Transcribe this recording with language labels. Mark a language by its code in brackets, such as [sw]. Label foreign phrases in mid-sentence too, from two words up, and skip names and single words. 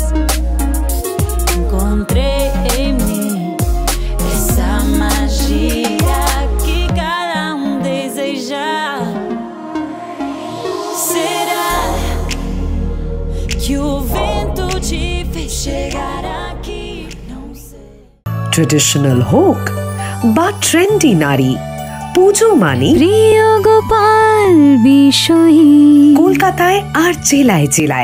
[pt] Encontrei em mim essa magia que cada deseja. Será que o vento te fez chegar aqui? Não sei. [bn] ট্রেডিশনাল হোক বা ট্রেন্ডি নারী, পুজো মানে প্রিয় গোপাল বিষয়ী কলকাতায় আর জেলায় জেলায়।